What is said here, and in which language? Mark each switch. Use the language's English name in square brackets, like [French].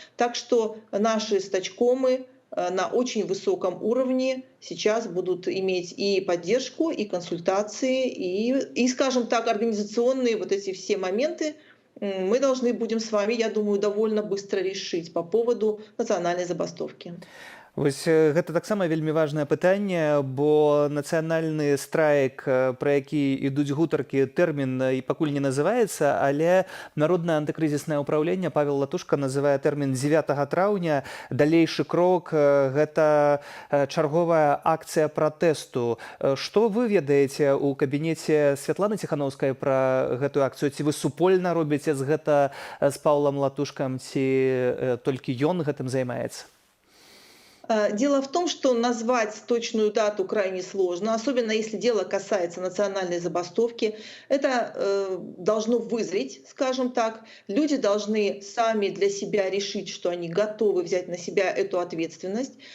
[Russian] Так что наши стачкомы на очень высоком уровне сейчас будут иметь и поддержку, и консультации, и, скажем так, организационные вот эти все моменты мы должны будем с вами, я думаю, довольно быстро решить по поводу национальной забастовки. [Belarusian] Вось гэта таксама вельмі важнае пытанне, бо нацыянальны страйк, пра які ідуць гутаркі, тэрмін і пакуль не называецца, але Народнае антыкрызіснае ўпраўленне Павел Латушка называе тэрмін 9 траўня. Далейшы крок гэта чарговая акцыя пратэсту. Што вы ведаеце ў кабінеце Святланы Тихановскай пра гэтую акцыю? Ці вы супольна робіце гэта з Паўлам Латушкам, ці толькі ён гэтым займаецца? [Russian] Дело в том, что назвать точную дату крайне сложно, особенно если дело касается национальной забастовки. Это должно вызреть, скажем так. Люди должны сами для себя решить, что они готовы взять на себя эту ответственность.